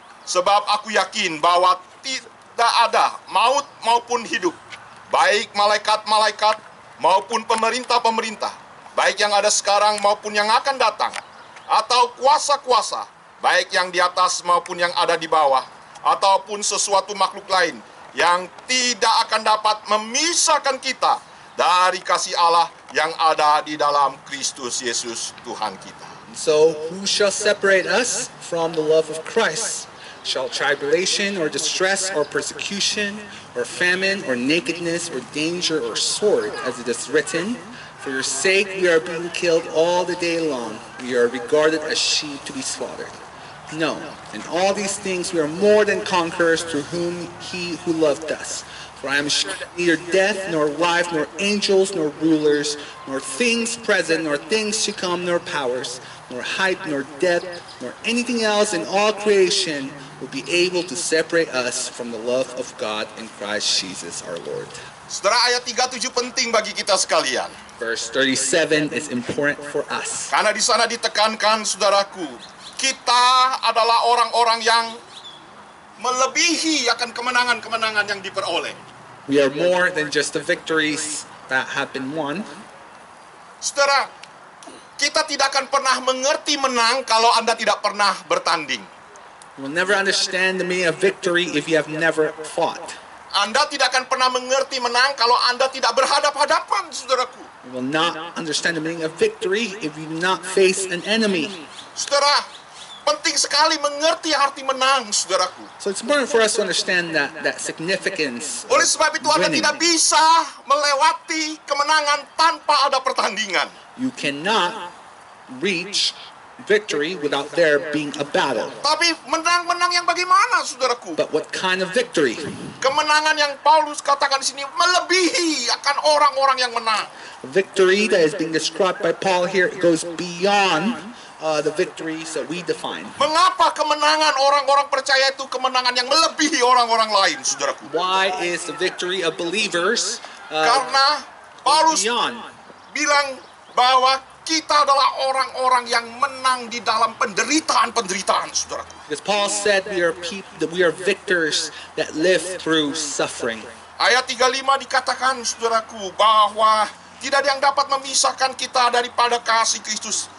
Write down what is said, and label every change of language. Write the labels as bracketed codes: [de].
[id] Sebab aku yakin bahwa tidak ada maut maupun hidup, baik malaikat-malaikat maupun pemerintah-pemerintah, baik yang ada sekarang maupun yang akan datang, atau kuasa-kuasa, baik yang di atas maupun yang ada di bawah, ataupun sesuatu makhluk lain yang tidak akan dapat memisahkan kita dari kasih Allah yang ada di dalam Kristus Yesus Tuhan kita. [en] So, who shall separate us from the love of Christ? Shall tribulation or distress or persecution or famine or nakedness or danger or sword, as it is written, for your sake we are being killed all the day long. We are regarded as sheep to be slaughtered. No, in all these things we are more than conquerors through whom he who loved us. For I am sure that neither death, nor life, nor angels, nor rulers, nor things present, nor things to come, nor powers, nor height, nor depth, nor anything else in all creation will be able to separate us from the love of God in Christ Jesus our Lord. [id] Saudara, ayat 37 penting bagi kita sekalian. [en] Verse 37 is important for us. [id] Karena di sana ditekankan, saudaraku, kita adalah orang-orang yang melebihi akan kemenangan-kemenangan yang diperoleh. [en] We are more than just the victories that have been won. [id] Saudara, kita tidak akan pernah mengerti menang kalau Anda tidak pernah bertanding. [en] You will never understand the meaning of victory if you have never fought. [id] Anda tidak akan pernah mengerti menang kalau Anda tidak berhadap-hadapan, saudaraku. [en] You will not understand the meaning of victory if you do not face an enemy. [id] Saudara, penting sekali mengerti arti menang, saudaraku. [en] So it's important for us to understand that significance [id] Oleh sebab itu Anda [en] winning. [id] tidak bisa melewati kemenangan tanpa ada pertandingan. [en] You cannot reach victory without there being a battle. [id] Tapi menang-menang yang bagaimana, saudaraku? [en] But what kind of victory? [id] Kemenangan yang Paulus katakan di sini melebihi akan orang-orang yang menang. [en] Victory that is being described by Paul here goes beyond the victories that we define. [id] Mengapa kemenangan orang-orang percaya itu kemenangan yang melebihi orang-orang lain, saudaraku? [en] Why is the victory of believers [id] Karena Paulus [en] beyond? [id] bilang bahwa kita adalah orang-orang yang menang di dalam penderitaan-penderitaan, saudaraku. [en] Because Paul said that we are victors that live through suffering. [id] Ayat 35 dikatakan, saudaraku, bahwa tidak ada yang dapat memisahkan kita daripada kasih Kristus.